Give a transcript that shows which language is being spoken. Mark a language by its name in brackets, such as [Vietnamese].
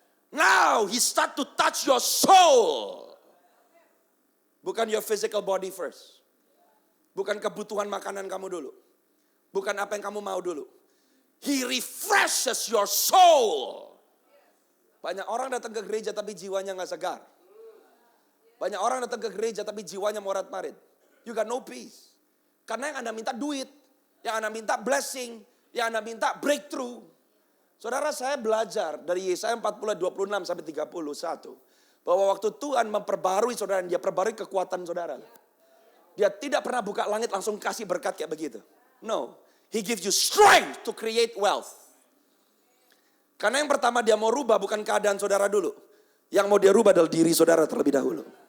[English] Now he start to touch your soul. Bukan your physical body first. [Indonesian] Bukan kebutuhan makanan kamu dulu. Bukan apa yang kamu mau dulu. [English] He refreshes your soul. [Indonesian] Banyak orang datang ke gereja tapi jiwanya gak segar. Banyak orang datang ke gereja tapi jiwanya morat-marit. [English] You got no peace. [Indonesian] Karena yang Anda minta duit. Yang Anda minta blessing. Yang Anda minta breakthrough. Saudara, saya belajar dari Yesaya 40, 26 sampai 31. Bahwa waktu Tuhan memperbarui saudara, dia perbarui kekuatan saudara. Dia tidak pernah buka langit langsung kasih berkat kayak begitu. [English] No, he gives you strength to create wealth. [Indonesian] Karena yang pertama dia mau rubah bukan keadaan saudara dulu. Yang mau dia rubah adalah diri saudara terlebih dahulu.